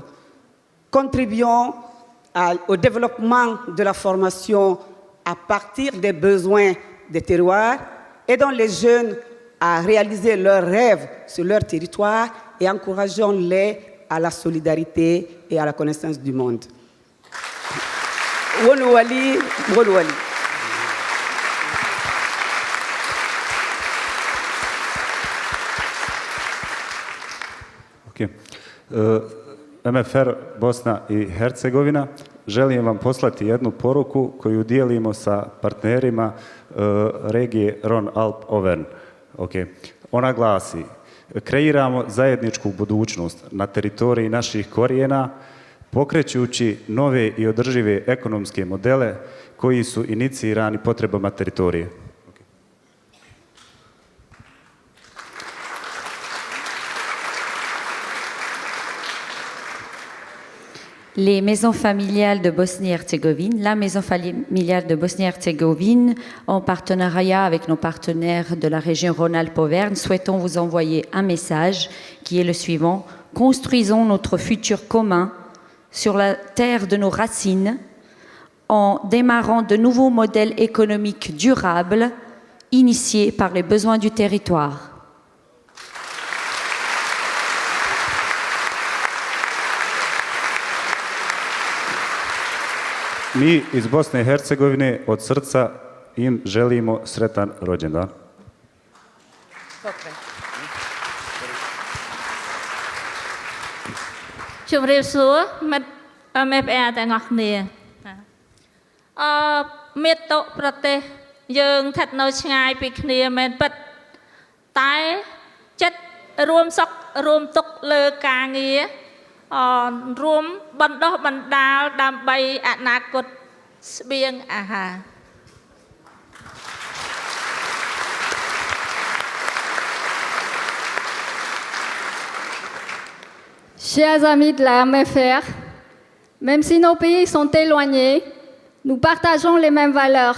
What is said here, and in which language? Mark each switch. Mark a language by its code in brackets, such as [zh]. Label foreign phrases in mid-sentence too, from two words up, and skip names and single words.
[fr] Contribuons au développement de la formation à partir des besoins des terroirs, aidons les jeunes à réaliser leurs rêves sur leur territoire et encourageons-les à la solidarité et à la connaissance du monde. Wonouali, Wonouali. [bs] Okay. MFR Bosna i Hercegovina, želim vam poslati jednu poruku koju dijelimo sa partnerima regije Rhône-Alpes-Auvergne. Okay. Ona glasi: kreiramo zajedničku budućnost na teritoriji naših korijena, pokrećući nove i održive ekonomske modele koji su inicirani potrebama teritorije. [fr] Les maisons familiales de Bosnie-Herzégovine, la maison familiale de Bosnie-Herzégovine, en partenariat avec nos partenaires de la région Rhône-Alpes-Auvergne, souhaitons vous envoyer un message qui est le suivant: construisons notre futur commun sur la terre de nos racines en démarrant de nouveaux modèles économiques durables initiés par les besoins du territoire. [bs] Mi iz Bosne i Hercegovine od srca im želimo sretan rođendan. Chúc sủa mất [km] MFR ទាំងអស់គ្នាមេត្តាប្រទេសយើងស្ថិតនៅឆ្ងាយពីគ្នាមែនពិតតែចិត្តរួមសុខរួមទុក្ខលើការងាររួមបណ្ដោះបណ្ដាលដើម្បីអនាគតស្បៀងអាហារ [fr] Chers amis de la MFR, même si nos pays sont éloignés, nous partageons les mêmes valeurs.